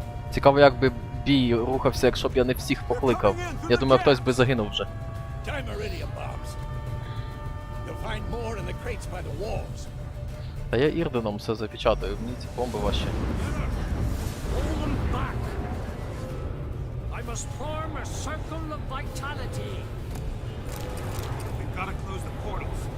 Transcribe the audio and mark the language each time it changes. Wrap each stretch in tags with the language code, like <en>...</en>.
<uk>Цікаво, як би бій рухався, якщо б я не всіх покликав. Я думаю, хтось би загинув вже.</uk> <en>Time iridium bombs. You'll find more in the crates by the walls.</en> <uk>Та я Ірденом все запечатаю, мені ці бомби ваші.</uk> <en>Hold them back. I must form a circle of vitality. We've got to close the portals.</en>